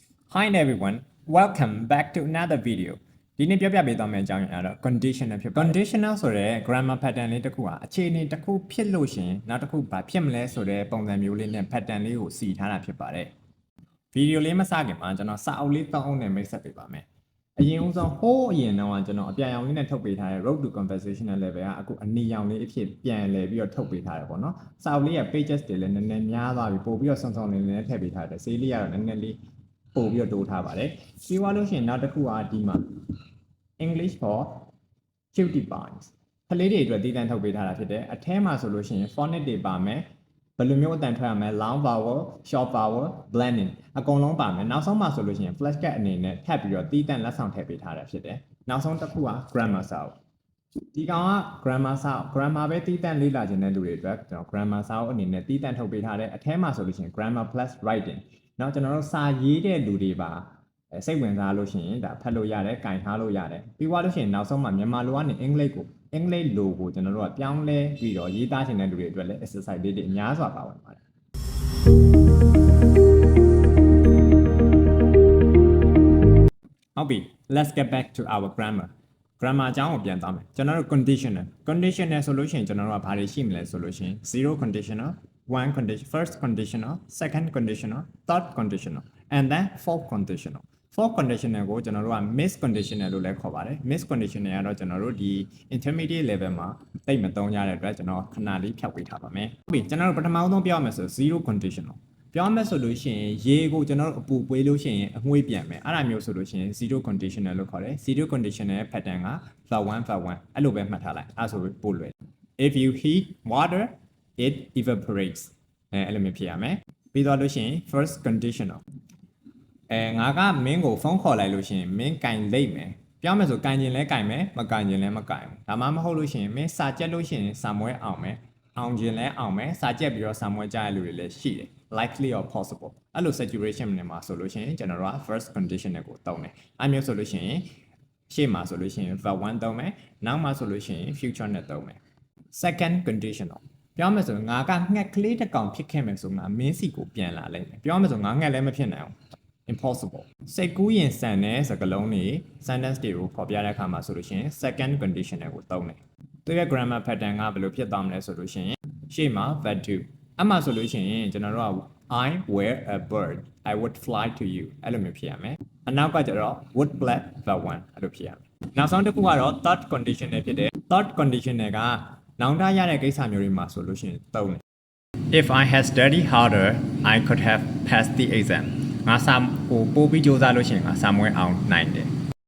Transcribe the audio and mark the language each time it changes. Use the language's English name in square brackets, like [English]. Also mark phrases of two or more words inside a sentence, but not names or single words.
[English] Hi everyone, welcome back to another video. [Burmese] ဒီနေ့ပြောပြပေးသွားမယ့်အကြောင်းအရာတော့ conditional ဖြစ်ပါတယ် conditional ဆိုတဲ့ [English] grammar pattern [Burmese] လေးတစ်ခုဟာအခြေအနေတစ်ခုဖြစ်လို့ရှင်နောက်တစ်ခုဘာဖြစ်မလဲဆိုတဲ့ပုံစံမျိုးလေးနဲ့ pattern လေးကိုစီထားတာဖြစ်ပါတယ်ဗီဒီယိုလေးမစခင်မှာကျွန်တော်စာအုပ်လေး၃အုပ်နဲ့မိတ်ဆက်ပေးပါမယ်အရင်ဦးဆုံးဟိုးအရင်တော့ကျွန်တော်အပြာရောင်လေးနဲ့ထုတ်ပေး ထားတဲ့ [English] road to conversational level [Burmese] ကအခုအနီရောင်လေးအဖြစ်ပြန်လဲပြီးတော့ထုတ်ပေးထားတယ်ပေါ့နော်စာအုပ်လေးရဲ့ pages တွေလည်းနည်းနည်းများသွားပြီပို့ပြီးတော့စုံစုံလေးနဲ့ထည့်ပေးထားတယ်ဈေးလေးကတော့နည်းနည်းလေးပို့ပြီးတော့တိုးထားပါတယ်ပြီးသွားလို့ရှိရင်နောက် တစ်ခုကဒီမှာ [English] English for cutie points [Burmese] ကလေးတွေအတွက်တည်တံ့ထုတ်ပေးထားတာဖြစ်တယ်အထဲမှာဆိုလို့ရှိရင် phonics တွေပါမယ်ဘယ်လိုမျိုးအတန်ထွက်ရမလဲ [English] long vowel short vowel blending [Burmese] အကုန်လုံးပါမယ်နောက်ဆုံးမှာဆိုလို့ရှိရင် flashcard အနေနဲ့ထပ်ပြီးတော့တည်တံ့လက်ဆောင်ထည့်ပေးထားတာဖြစ်တယ်နောက်ဆုံးတစ်ခုက grammar စာအုပ်ဒီကောင်က grammar စာအုပ် grammar ပဲတည်တံ့လေ့လာခြင်းတဲ့လူတွေအတွက်ကျွန်တော် grammar စာအုပ်အနေနဲ့တည်တံ့ထုတ်ပေးထားတယ်အထဲမှာဆိုလို့ရှိရင် [English] grammar plus writing [Burmese] နောက်ကျွန်တော်တို့စာရေးတဲ့လူတွေပါစိတ်ဝင်စားလို့ရှိရင်ဒါဖတ်လို့ရတယ်၊ကင်ထားလို့ရတယ်။ပြီးသွားလို့ရှိရင်နောက်ဆုံးမှာမြန်မာလိုကနေအင်္ဂလိပ်လိုကိုကျွန်တော်တို့ကပြောင်းလဲပြီးတော့ရေးသားခြင်းတဲ့လူတွေအတွက်လည်း exercise လေးတွေအများစွာပါဝင်ပါတယ်။ ဟုတ်ပြီ [English] let's get back to our grammar [Burmese] အကြောင်းကိုပြန်သွားမယ်ကျွန်တော်တို့ conditional ဆိုလို့ရှိရင်ကျွန်တော်တို့ကဘာတွေရှိမလဲ ဆိုလို့ရှိရင် [English] zero conditional one condition first conditional second conditional third conditional and then fourth conditional fourth conditional [Burmese] ကိုကျွန်တော်တို့က [English] mixed conditional [Burmese] လို့လည်းခေါ်ပါတယ် [English] mixed conditional [Burmese] ကတော့ကျွန်တော်တို့ဒီ [English] intermediate level [Burmese] မှာသိမသုံးရတဲ့အတွက်ကျွန်တော်ခဏလေးဖြောက်ပေးထားပါမယ်ဟုတ်ပြီကျွန်တော်တို့ပထမဆုံးပြောရမယ်ဆို [English] zero conditional [Burmese] ပြောမယ်ဆိုလို့ရှိရင်ရေကိုကျွန် တော်တို့အပူပွေးလို့ရှိရင်အငွေ့ပြန်မယ်အဲ့ဒါမျိုးဆိုလို့ရှိရင် [English] zero conditional [Burmese] လို့ခေါ်တယ် [English] zero conditional pattern [Burmese] က v1 အဲ့လိုပဲမှတ်ထားလိုက်အဲ့ဆိုပို့လွယ် [English] if you heat water it evaporates [Burmese] အဲ့လိုမျိုးဖြစ်ရမယ်ပြီးတော့လို့ရှိရင် [English] first conditional [Burmese] ငါကမင်းကိုဖုန်းခေါ်လိုက်လို့ရှိရင်မင်းကင်လိမ့်မယ်ပြောမယ်ဆိုကင်ကျင်လဲကင်မယ် မကင်ကျင်လဲမကင်ဘူးဒါမှမဟုတ်လို့ရှိရင်မင်းစာကြက်လို့ရှိရင်စာမွဲအောင်မယ်အောင်ကျင်လဲအောင်မယ်စာကြက်ပြီးတော့စာမွဲကြရလူတွေလည်းရှိတယ် [English] likely or possible [Burmese] အဲ့လို situation တွေမှာဆိုလို့ရှိရင်ကျွန်တော်တို့က [English] first conditional [Burmese] ကို သုံးတယ်အဲ့မျိုးဆိုလို့ရှိရင်ရှေ့မှာဆိုလို့ရှိရင် verb 1သုံးမယ်နောက်မှာဆိုလို့ရှိရင် future နဲ့သုံးမယ် [English] second conditional [Burmese] ပြောမယ်ဆိုငါကငှက်ကလေးတစ်ကောင်ဖြစ်ခဲ့မယ်ဆိုငါမင်းစီ ကိုပြန်လာလိမ့်မယ်ပြောမယ်ဆိုငါငှက်လည်းမဖြစ်နိုင်ဘူး impossible စိတ်ကူးရင်ဆန်တဲ့စကားလုံးတွေ sentence တွေကိုဖော်ပြတဲ့အခါမှာဆိုလို့ရှိရင် second conditional ကိုသုံးတယ်သူရဲ့ [English] grammar pattern [Burmese] ကဘယ်လိုဖြစ်သွားမလဲဆိုလို့ရှိရင်ရှေ့မှာ verb 2အမှဆိုလို့ရှိရင်ကျွန်တော်တို့က [English] I were a bird I would fly to you [Burmese] အဲ့လိုမျိုးဖြစ်ရမယ်အနောက်ကကျတော့ [English] would black verb 1 [Burmese] အဲ့လိုဖြစ်ရမယ်နောက်ဆုံးတစ်ခုကတော့ [English] third conditional [Burmese] ဖြစ်တယ် [English] third conditional [Burmese] ကနောင်တရတဲ့ကိစ္စမျိုးတွေမှာဆိုလို့ရှိရင်သုံးတယ် [English] If I had studied harder I could have passed the exam [Burmese] ငါစာကိုပို့ပြီးစူးစမ်းလို့ရှိရင်ငါစာမွေးအောင်နိုင်တယ်